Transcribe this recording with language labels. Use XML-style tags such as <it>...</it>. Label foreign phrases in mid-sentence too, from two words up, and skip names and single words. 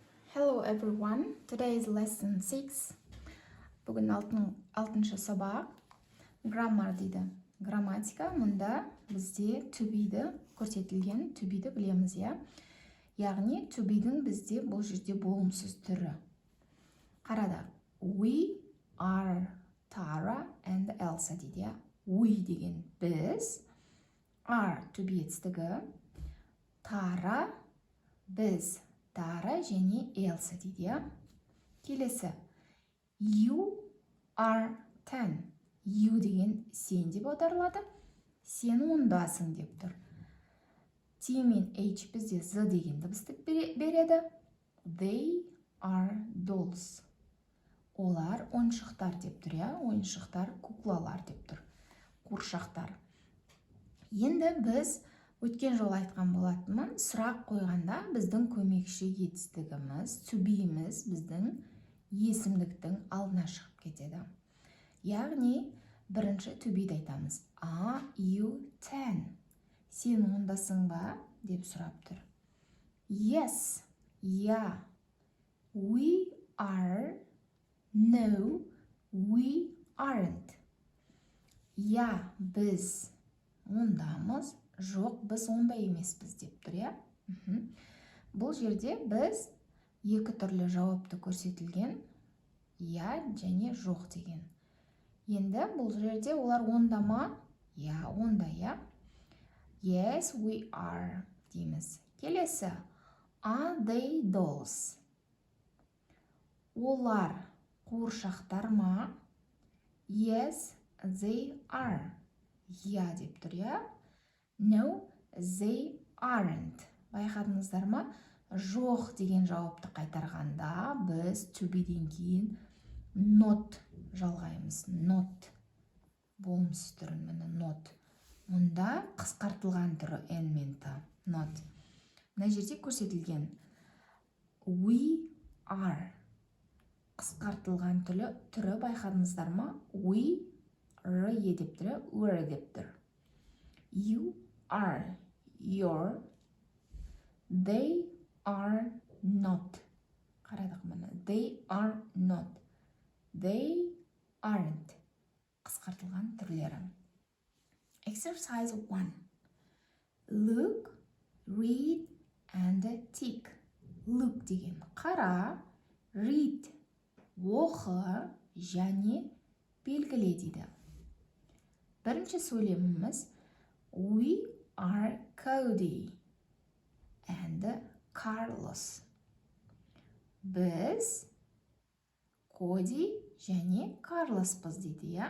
<en>Hello everyone, today is lesson 6.</en> <kk>Бүгін алтыншы сабақ. Grammar дейді. Грамматика, мұнда бізде</kk> <en>to be'ді</en> <kk>көрсетілген,</kk> <en>to be'ді</en> <kk>білеміз, я. Яғни</kk> <en>to be'дің</en> <kk>бізде бұл жерде болымсыз түрі. Қарада,</kk> <en>we are Tara and Elsa</en> <kk>дейді, я. We деген біз,</kk> <en>are to be</en> <kk>етістігі, Tara біз, Тара және Элса дейді, я. Келесі.</kk> <en>You are 10.</en> <kk>You деген сен деп аударылады. Сен ондасың деп тұр. T мен H бізде Z деген дыбысты береді.</kk> <en>They are dolls.</en> <kk>Олар ойыншықтар деп тұр, я. Ойыншықтар куклалар деп тұр. Қуыршақтар. Енді біз өткен жол айтқан болатынмын, сұрақ қойғанда біздің көмекші етістігіміз,</kk> <en>to be'іміз</en> <kk>біздің есімдіктің алдына шығып кетеді. Яғни, бірінші</kk> <en>to be'ді</en> <kk>айтамыз.</kk> <en>Are you 10?</en> <kk>Сен ондасың ба? Деп сұрап тұр.</kk> <en>Yes, yeah. We are. No, we aren't.</en> <kk>Я, біз ондамыз. Жоқ, біз онда емеспіз деп тұр, я. Бұл жерде біз екі түрлі жауапты көрсетілген, я және жоқ деген. Енді бұл жерде олар онда ма? Я, онда, я.</kk> <en>Yes, we are</en> <kk>дейміз. Келесі.</kk> <en>Are they dolls?</en> <kk>Олар қуыршақтар ма?</kk> <en>Yes, they are.</en> <kk>Я деп тұр, я.</kk> <en>No, they aren't.</en> <kk>Байқадыңыздар ма? Жоқ деген жауапты қайтарғанда біз</kk> <en>to be'ден</en> <kk>кейін not жалғаймыз. Not. Болымсыз түрін, міне not. Мұнда қысқартылған түрі n мен t. Not. Мына жерде көрсетілген.</kk> <en>We are.</en> <kk>Қысқартылған түрі байқадыңыздар ма?</kk> <en>We are</en> <kk>деп тұр, were деп тұр.</kk> <en>You are, your, they are not.</en> <kk>Қарадық мұны.</kk> <en>They are not. They aren't.</en> <kk>Қысқартылған түрлері. Exercise 1.</kk> <en>Look, read, and tick.</en> <kk>Look деген қара, read, оқы, және белгіле дейді. Бірінші сөйлеміміз</kk> <en>We are Cody and Carlos.</en> <kk>Біз Коди және Карлоспыз дейді, я.</kk>